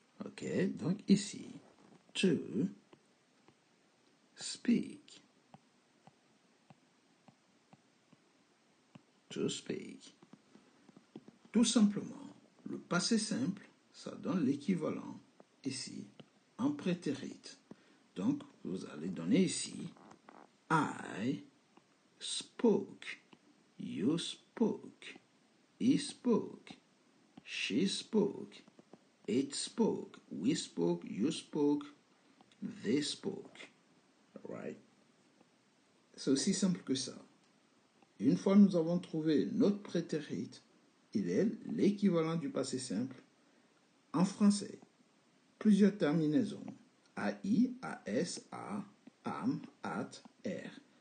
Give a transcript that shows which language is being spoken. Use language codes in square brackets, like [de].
[fr] Ok, donc ici, [en] to speak. To speak. [fr] Tout simplement, le passé simple, ça donne l'équivalent ici en prétérit. Donc, vous allez donner ici [en] I spoke, you spoke, he spoke, she spoke, it spoke, we spoke, you spoke, they spoke. Alright? [fr] C'est aussi simple que ça. Une fois nous avons trouvé notre prétérit, il est l'équivalent du passé simple en français. Plusieurs terminaisons. AI, AS, A, AM, AT, R.